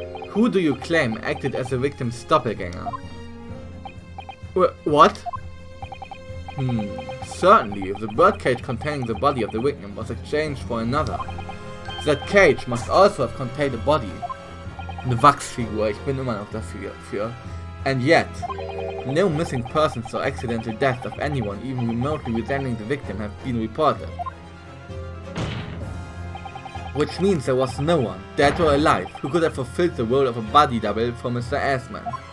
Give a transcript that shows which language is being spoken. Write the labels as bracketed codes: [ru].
[en] Who do you claim acted as the victim's doppelganger? What? Certainly, if the birdcage containing the body of the victim was exchanged for another, that cage must also have contained a body. [de] Eine Wachsfigur, ich bin immer noch dafür. [en] And yet, no missing persons or accidental death of anyone even remotely resembling the victim have been reported. Which means there was no one, dead or alive, who could have fulfilled the role of a body double for Mr. Assman.